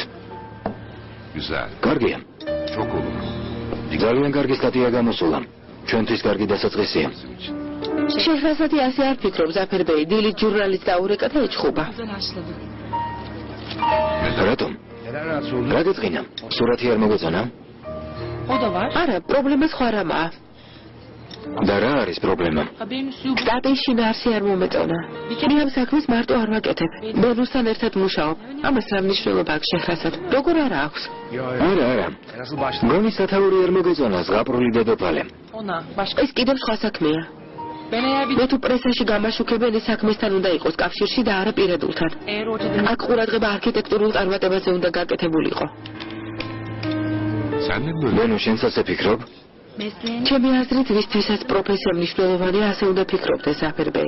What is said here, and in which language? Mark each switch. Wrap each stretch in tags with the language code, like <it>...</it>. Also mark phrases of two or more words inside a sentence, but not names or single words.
<tr>Güzel.</tr> <ka>კარგია.</ka> <tr>Çok olur.</tr> <ka>ძალიან კარგი სტატია გამოსულა. ჩვენთვის კარგი დასაწყისია.</ka> <tr>Bizim için.</tr> <ka>შეჰრაზადი ასე არ ფიქრობს აფერბეი, დილით ჟურნალის დაურეკა და ეჩხუბა.</ka> <tr>Güzel haşladı.</tr> <ka>რატომ? რა გეწყინა? სურათი არ მოგეწონა?</ka> <tr>O da var.</tr> <ka>არა, პრობლემა სხვა რამაა. და რა არის პრობლემა?</ka> <tr>Haberin üslubu.</tr> <ka>სტატიის შინაარსი არ მომეწონა. მე ამ საქმეს მარტო არ ვაკეთებ. ბენუსთან ერთად მუშაობ. ამას რა მნიშვნელობა აქვს შეჰრაზად? როგორ არა აქვს? არა. გონი სათაური არ მოგეწონა ზღაპრული დედოფალე.</ka> <tr>Ona. Başka.</tr> <ka>ეს კიდევ სხვა საქმეა. მე თუ პრესაში გამაშუქებენ ეს საქმესთან უნდა იყოს კავშირში და არა პირადულთან. აქ ყურადღება არქიტექტურულ წარმატებაზე უნდა გაკეთებულიყო. ბენო შენც ასე ფიქრობ? ჩემი აზრით ვისთვისაც პროფესია მნიშვნელოვანია, ასე უნდა ფიქრობდეს ზაფერბეი.</ka>